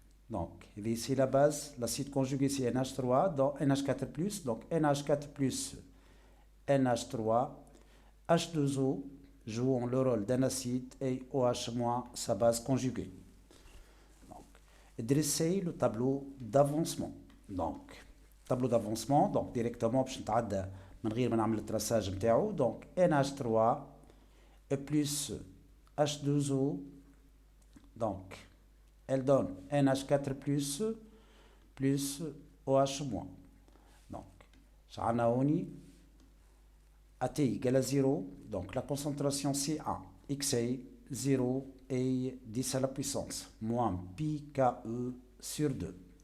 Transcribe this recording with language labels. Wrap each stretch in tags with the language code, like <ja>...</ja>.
<fr>Donc, il y a ici la base, l'acide conjugué c'est NH3, donc NH4+, donc NH4+, NH3, H2O jouant le rôle d'un acide et OH- sa base conjuguée. Donc, dressez le tableau d'avancement. Donc, tableau d'avancement, donc directement,</fr> <ar>باش نتعدى من غير ما نعمل التراساج نتاعو.</ar> <fr>Donc, NH3 plus H2O, donc elle donne NH4 plus OH-. Donc,</fr> <ar>شعلنا هوني</ar> <fr>AT égale à 0, donc la concentration C1, XA, 0 et 10 à la puissance, moins pi Ke sur 2.</fr>